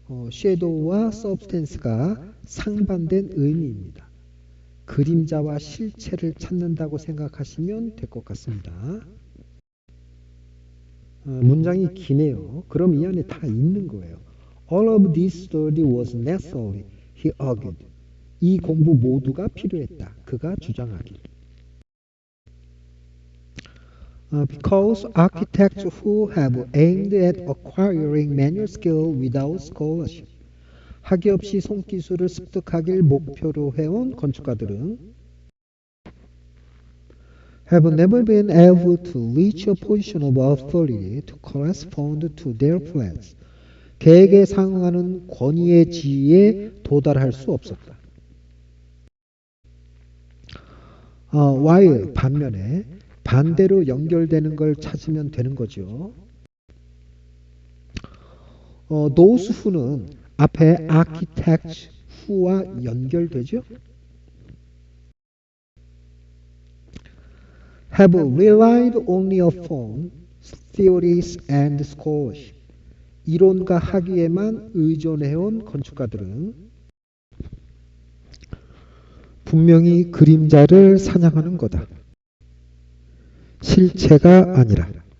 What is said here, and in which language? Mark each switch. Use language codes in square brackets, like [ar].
[ko] 섀도우와 substance가 상반된 의미입니다. 그림자와 실체를 찾는다고 생각하시면 될 것 같습니다. 문장이 기네요. 그럼 이 안에 다 있는 거예요. [en] All of this study was necessary, he argued. [ko] 이 공부 모두가 필요했다. 그가 주장하길. [en] Because architects who have aimed at acquiring manual skill without scholarship. [ko] 학위 없이 손기술을 습득하길 목표로 해온 건축가들은 [en] have never been able to reach a position of authority to correspond to their plans. [ko] 계획에 상응하는 권위의 지위에 도달할 수 없었다. while 반면에 반대로 연결되는 걸 찾으면 되는 거죠. those who는 앞에 architects who와 연결되죠. [en] have relied only upon theories and scholarship. [ko] 이론과 학위에만 의존해온 건축가들은 분명히 그림자를 사냥하는 거다. 실체가 아니라.